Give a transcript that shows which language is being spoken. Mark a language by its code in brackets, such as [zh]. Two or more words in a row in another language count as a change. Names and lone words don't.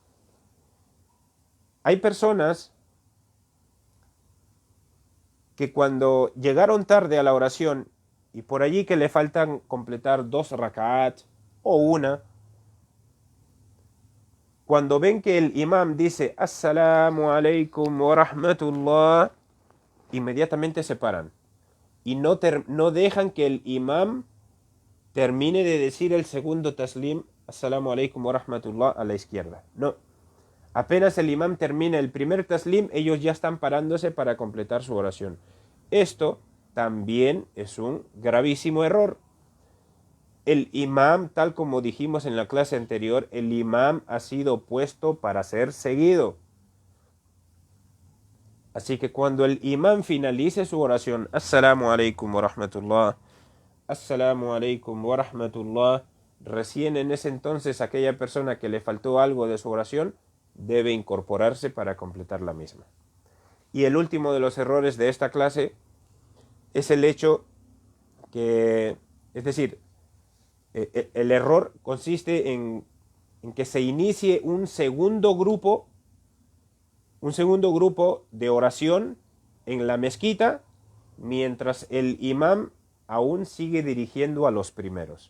[es] Hay personas que cuando llegaron tarde a la oración y por allí que le faltan completar 2 rak'at o una, cuando ven que el imam dice [ar] السلام عليكم ورحمة الله, [es] inmediatamente se paran y no dejan que el imam termine de decir el segundo taslim [ar] السلام عليكم ورحمة الله [es] a la izquierda. No. Apenas el imam termina el primer taslim, ellos ya están parándose para completar su oración. Esto también es un gravísimo error. El imam, tal como dijimos en la clase anterior, el imam ha sido puesto para ser seguido. Así que cuando el imam finalice su oración, [ar] السلام عليكم ورحمة الله، السلام عليكم ورحمة الله, [es] recién en ese entonces aquella persona que le faltó algo de su oración debe incorporarse para completar la misma. Y el último de los errores de esta clase es el hecho que, es decir, el error consiste en que se inicie un segundo grupo de oración en la mezquita mientras el imam aún sigue dirigiendo a los primeros.